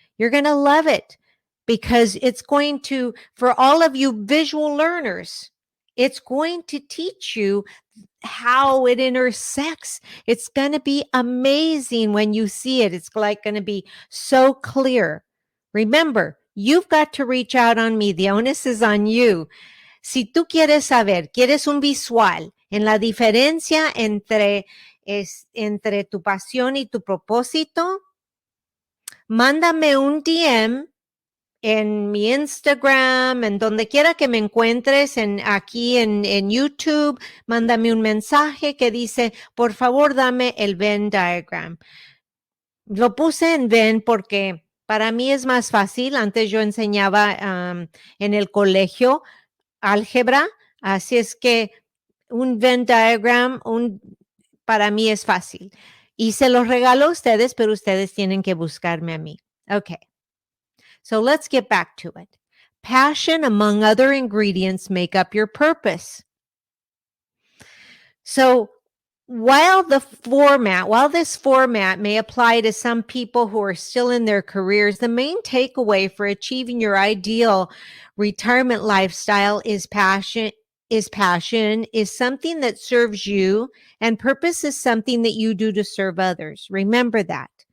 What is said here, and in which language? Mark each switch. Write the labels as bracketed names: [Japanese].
[English] You're going to love it because it's going to, for all of you visual learners, it's going to teach you how it intersects. It's going to be amazing when you see it. It's like going to be so clear. Remember, you've got to reach out on me. The onus is on you. [Spanish] Si tú quieres un visual en la diferencia entre tu pasión y tu propósito, mándame un DM en mi Instagram, en donde quiera que me encuentres, aquí en YouTube, mándame un mensaje que dice, por favor, dame el Venn diagram. Lo puse en Venn porque para mí es más fácil. Antes yo enseñaba en el colegio álgebra, así es que un Venn diagram para mí es fácil. Y se los regalo a ustedes, pero ustedes tienen que buscarme a mí. [English] Okay. So let's get back to it. Passion, among other ingredients, make up your purpose. So while this format may apply to some people who are still in their careers, the main takeaway for achieving your ideal retirement lifestyle is passion is something that serves you, and purpose is something that you do to serve others. Remember that.